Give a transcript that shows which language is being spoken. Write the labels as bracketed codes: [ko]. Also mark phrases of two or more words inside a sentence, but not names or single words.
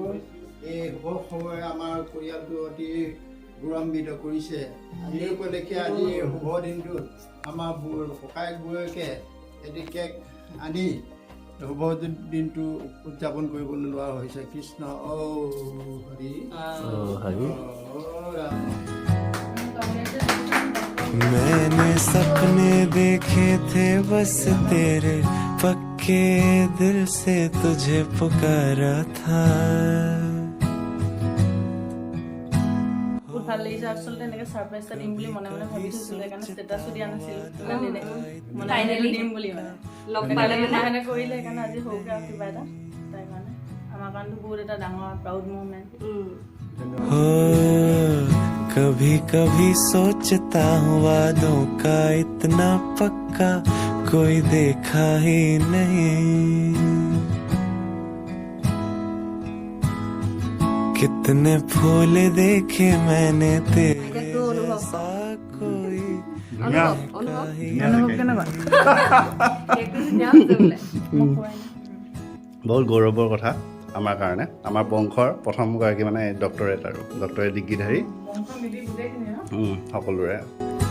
[as] এই শুভ খবৰে আমাৰ পৰিয়ালটো অতি গৌৰৱান্বিত কৰিছে। এই উপলক্ষে আজি এই শুভ দিনটোত আমাৰ ককায়েক বৌয়েকে এটি কেক আনি শুভ দিনটো উদযাপন কৰিবলৈ লোৱা হৈছে। কৃষ্ণ হৰি ৰাম। [hi] मैंने सपने देखे थे बस तेरे, पक्के दिल से तुझे पुकारा था। [as] বহুত ভাল লাগিছে। আচলতে এনেকৈ ছাৰপ্ৰাইজ এটা দিম বুলি মনে মনে ভাবি থৈছিলোঁ, সেইকাৰণে ষ্টেটাছো দিয়া নাছিলোঁ। ফাইনেলি দিম বুলি মানে লগ পালে মানে কৰিলে, সেইকাৰণে আজি সৰুকৈ আৰু কিবা এটা তাই কাৰণে আমাৰ কাৰণেতো বহুত এটা ডাঙৰ [en] proud movement. [hi] हो कभी कभी सोचता हूँ वादों का इतना पक्का कोई देखा ही नहीं। कितने फूल देखे मैंने तेरे जैसा कोई देखा ही [as] অনুভৱ কেনেকুৱা? বহুত গৌৰৱৰ কথা আমাৰ কাৰণে, আমাৰ বংশৰ প্ৰথমগৰাকী মানে ডক্টৰেট আৰু ডক্টৰেট ডিগ্ৰীধাৰী সকলোৰে।